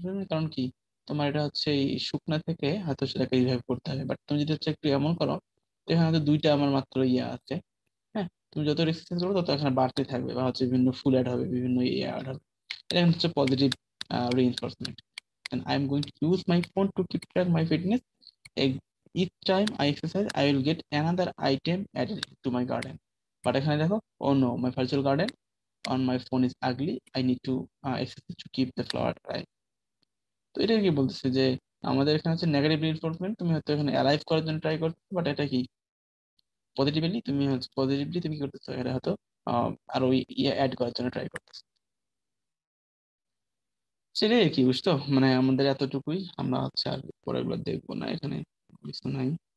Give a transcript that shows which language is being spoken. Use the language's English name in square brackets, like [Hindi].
[Bangla] কারণ কি তোমার এটা হচ্ছে এই শুকনা থেকে হয়তো সেটাকে রিভাইভ করতে হবে, বাট তুমি যদি হচ্ছে একটু এমন করো, তো এখানে হয়তো দুইটা আমার মাত্র ইয়ে আছে, হ্যাঁ তুমি যত এক্সারসাইজ করো তত এখানে বাড়তে থাকবে, বা হচ্ছে বিভিন্ন ফুল অ্যাড হবে, বিভিন্ন ইয়ে অ্যাড হবে, এটা কিন্তু হচ্ছে positive reinforcement. [English] and I am going to use my phone to keep track my fitness. Each time I exercise, I will get another item added to my garden. But [Bangla] এখানে দেখো, [English] oh no, my virtual garden on my phone is ugly. I need to exercise to keep the flower alive. [Bangla] তো এটা কি বলতেছে যে আমাদের এখানে হচ্ছে নেগেটিভ রিইনফোর্সমেন্ট, তুমি হয়তো এখানে অ্যালাইভ করার জন্য ট্রাই করছো, বাট এটা কি পজিটিভলি তুমি কি করতেছো, এটা হয়তো আরো ইয়ে অ্যাড করার জন্য ট্রাই করতেছো। সেটাই আর কি, বুঝতো, মানে আমাদের এতটুকুই, আমরা হচ্ছে আর পরেরগুলো দেখবো না, এখানে কিছু নাই।